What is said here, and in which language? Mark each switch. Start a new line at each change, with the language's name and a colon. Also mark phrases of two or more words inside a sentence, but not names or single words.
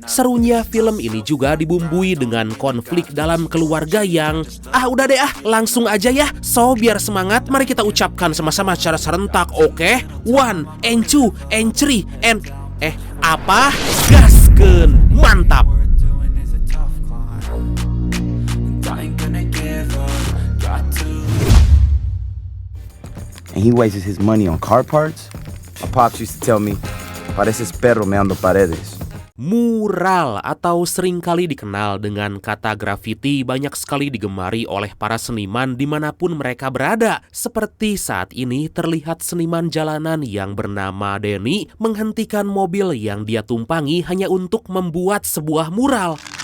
Indonesian: Serunya film ini juga dibumbui dengan konflik dalam keluarga yang udah deh langsung aja ya. So biar semangat, mari kita ucapkan sama-sama secara serentak, oke?
English: 1 and 2 and 3 and apa?
Indonesian: Gaskeun, mantap.
English: And he wastes his money on car parts? My pops used to tell me,
Spanish: pareces perro meando paredes.
Indonesian: Mural atau seringkali dikenal dengan kata graffiti banyak sekali digemari oleh para seniman dimanapun mereka berada. Seperti saat ini terlihat seniman jalanan yang bernama Denny menghentikan mobil yang dia tumpangi hanya untuk membuat sebuah mural.